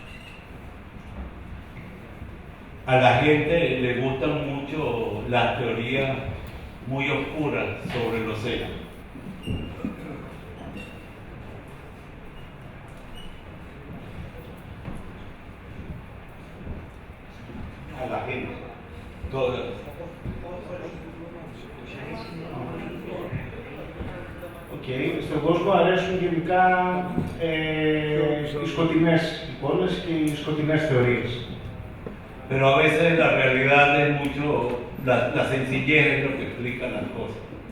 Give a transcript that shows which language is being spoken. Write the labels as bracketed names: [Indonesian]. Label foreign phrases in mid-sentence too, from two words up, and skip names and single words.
[Spanish] A la gente le gustan mucho las teorías muy oscuras sobre el océano. A la gente. Todas. [Greek] Στον κόσμο αρέσουν γενικά οι σκοτεινές εικόνες και οι σκοτεινές θεωρίες. [Spanish] Pero a veces la realidad es mucho, la sencillez es lo que explica las cosas.